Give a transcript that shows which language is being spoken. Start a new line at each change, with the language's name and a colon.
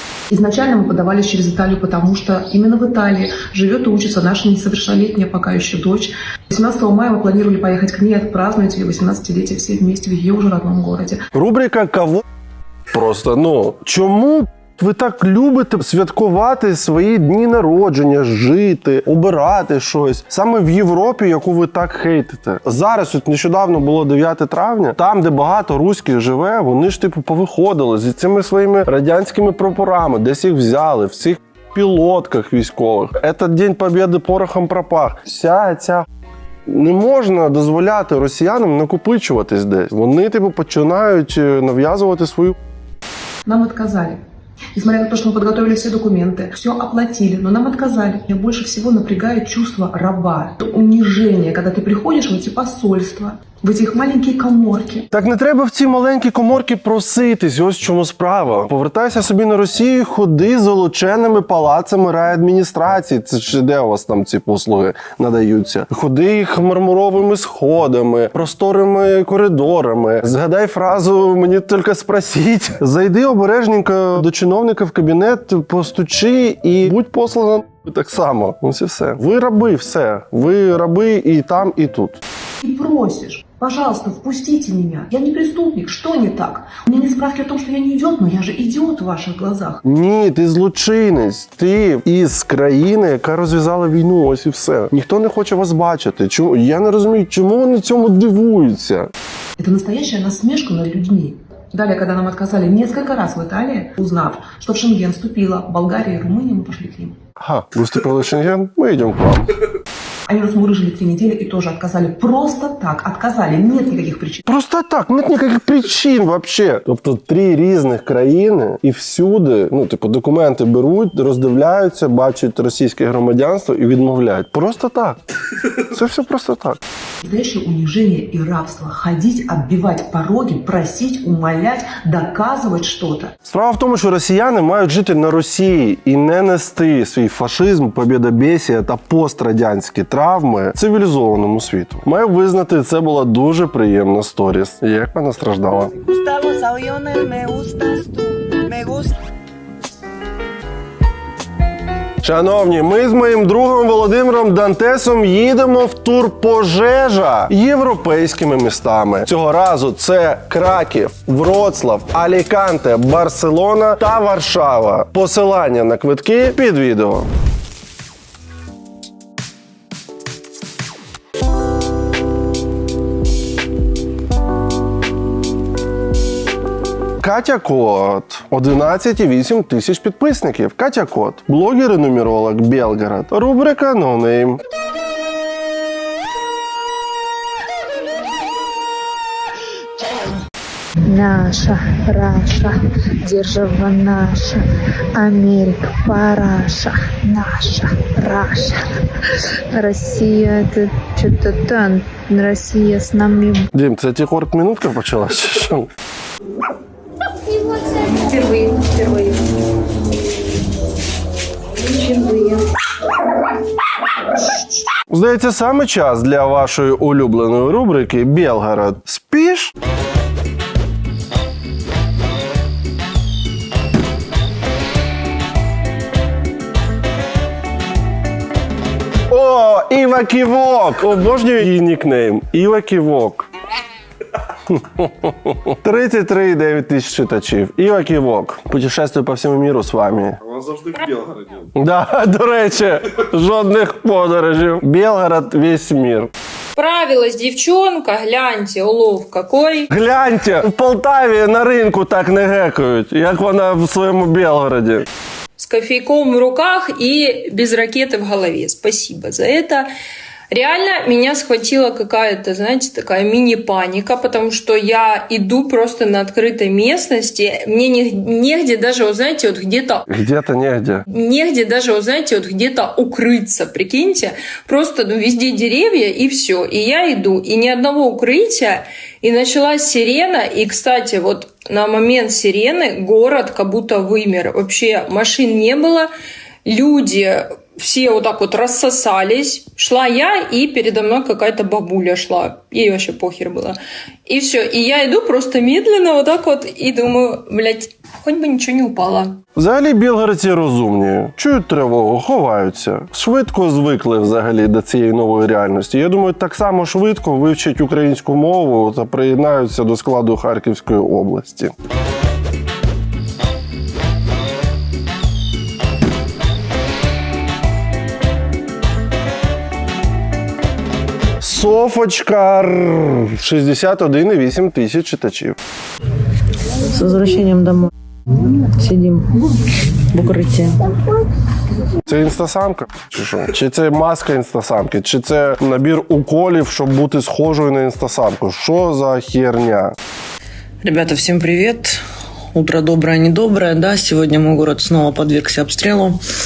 Russian: Изначально мы подавались через Италию, потому что именно в Италии живет и учится наша несовершеннолетняя пока еще дочь. 18 мая мы планировали поехать к ней, отпраздновать ее 18-летие все вместе в ее уже родном городе. Рубрика «Кого?»
Ukrainian: Просто, чому ви так любите святкувати свої дні народження, жити, обирати щось? Саме в Європі, яку ви так хейтите. Зараз, от нещодавно було 9 травня, там, де багато руських живе, вони ж повиходили зі цими своїми радянськими прапорами, десь їх взяли, в цих пілотках військових.
Russian: Этот День Побєди порохом пропах.
Ukrainian: Вся ця не можна дозволяти росіянам накопичуватись десь. Вони, починають нав'язувати свою...
Russian: Нам отказали. Несмотря на то, что мы подготовили все документы, все оплатили, но нам отказали. Меня больше всего напрягает чувство раба. Это унижение, когда ты приходишь в эти посольства, в эти их маленькие коморки. Так не треба в ці маленькі коморки проситись, ось в чому справа. Повертайся собі на Росію, ходи золоченими палацами райадміністрації. Це ж де у вас там ці послуги надаються? Ходи їх мармуровими сходами, просторими коридорами. Згадай фразу «мені тільки спросіть». Зайди обережненько до чиновника в кабінет, постучи і будь послана так само. Ось і все. Ви раби, все. Ви раби і там, і тут. И просишь, пожалуйста, впустите меня. Я не преступник, что не так? У меня нет справки о том, что я не идиот, но я же идиот в ваших глазах.
Ukrainian: Ні, ти злочинець. Ти із країни, яка розв'язала війну, ось і все. Ніхто не хоче вас бачити. Чому? Я не розумію, чому вони цьому дивуються.
Russian: Это настоящая насмешка над людьми. Далее, когда нам отказали несколько раз в Италии, узнав, что в Шенген вступила Болгария и Румыния, мы пошли к ним. Ага, выступил в Шенген, мы идем к вам. Они нас мурыжили 3 недели и тоже отказали. Просто так отказали. Нет никаких причин. Просто так, нет никаких причин вообще.
Ukrainian: Тобто 3 різних країни і всюди, документи беруть, роздивляються, бачать російське громадянство і відмовляють. Просто так. Це все просто так.
Russian: Настоящее унижение и рабство. Ходить, оббивать пороги, просить, умолять, доказывать что-то.
Ukrainian: Справа в тому, що росіяни мають жити на Росії і не нести свій фашизм, побєдобєсія та пострадянські травми цивілізованому світу. Маю визнати, це була дуже приємна сторіс. Як вона страждала.
Spanish: Gustan los aviones, me gustas tú, me gusta.
Ukrainian: Шановні, ми з моїм другом Володимиром Дантесом їдемо в тур пожежа європейськими містами. Цього разу це Краків, Вроцлав, Аліканте, Барселона та Варшава. Посилання на квитки під відео. Катя Кот. 11,8 тисяч підписників. Катя Кот. Блогер і нумеролог Белгород. Рубрика No Name.
Russian: Наша, Раша, держава наша, Америка, параша, наша, Раша. Россия, это что-то там, Россия с нами.
Ukrainian: Дім, це тихорк минутка почалась? Чи що?
Russian: Впервые.
Ukrainian: Здається, саме час для вашої улюбленої рубрики Белгород. Спиш? О, Іва Ківок! Обожнюю її нікнейм. Іва Ківок. 33,9 тисяч читачів. Іва Ківок. Путешествую по всьому миру з вами. Вона завжди в Білгороді. Да, до речі, жодних подорожів.
Russian: Белгород, весь мир. Справилась девчонка, гляньте, улов какой.
Ukrainian: Гляньте, в Полтаві на ринку так не гекають, як вона в своєму Белгороді.
Russian: С кофейком в руках и без ракеты в голове. Спасибо за это. Реально меня схватила какая-то, знаете, такая мини-паника, потому что я иду просто на открытой местности. Мне негде даже, вот знаете, вот где-то... Где-то негде. Негде даже, вот знаете, вот где-то укрыться, прикиньте. Просто везде деревья и все. И я иду, и ни одного укрытия. И началась сирена. И, кстати, вот на момент сирены город как будто вымер. Вообще машин не было. Люди... Все вот так вот рассосались. Шла я, и передо мной какая-то бабуля шла. Ей вообще похер было. И все. И я иду просто медленно вот так вот и думаю, блядь, хоть бы ничего не упало.
Ukrainian: Взагалі білгородці розумні. Чують тривогу, ховаються. Швидко звикли взагалі до цієї нової реальності. Я думаю, так само швидко вивчать українську мову та приєднаються до складу Харківської області. Софочка, 61,8 тисяч читачів.
Russian: С возвращением домой. Сидим в укрытии.
Ukrainian: Це інстасамка? Чи що? Чи це маска інстасамки? Чи це набір уколів, щоб бути схожою на інстасамку? Що за херня?
Russian: Ребята, всем привет. Утро доброе, недоброе, да. Сегодня мой город снова подвергся обстрелу.